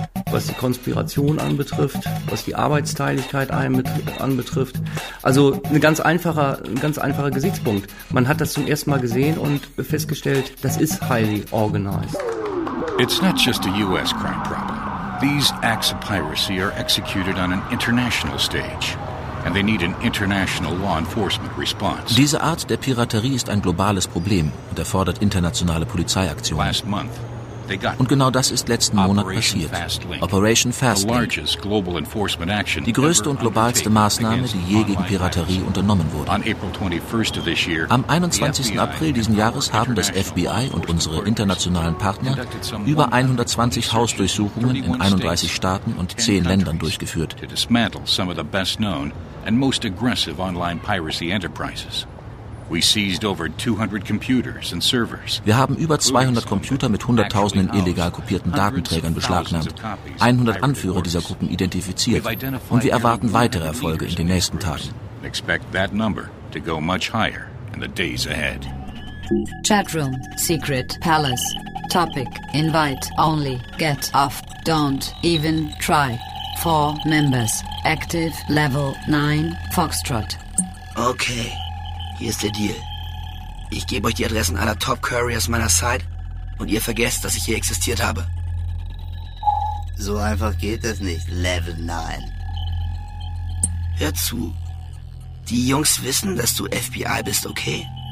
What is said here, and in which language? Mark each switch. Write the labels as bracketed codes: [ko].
[de] Was die Konspiration anbetrifft, was die Arbeitsteiligkeit anbetrifft. Also ein ganz einfacher Gesichtspunkt. Man hat das zum ersten Mal gesehen und festgestellt, das ist [en] highly organized. It's not just a US crime problem. These acts of piracy are executed on an international stage. And they need an international law enforcement response. [de] Diese Art der Piraterie ist ein globales Problem und erfordert internationale Polizeiaktionen. [en] Last month. [de] Und genau das ist letzten Monat passiert. Operation Fastlink, die größte und globalste Maßnahme, die je gegen Piraterie unternommen wurde. Am 21. April diesen Jahres haben das FBI und unsere internationalen Partner über 120 Hausdurchsuchungen in 31 Staaten und 10 Ländern durchgeführt. [en] Online-Piracy-Enterprises. We seized over 200 computers and servers. [de] Wir haben über 200 Computer mit Hunderttausenden illegal kopierten Datenträgern beschlagnahmt, 100 Anführer dieser Gruppen identifiziert, und wir erwarten weitere Erfolge in den nächsten Tagen. [en] Expect that number to go much higher in the days ahead. Chatroom, secret, palace, topic, invite, only, get off, don't, even, try, 4 members, active, level, 9, Foxtrot. [de] Okay, hier ist der Deal. Ich gebe euch die Adressen aller Top-Couriers meiner Site und ihr vergesst, dass ich hier existiert habe. So einfach geht das nicht, Level 9. Hör zu, die Jungs wissen, dass du FBI bist, okay?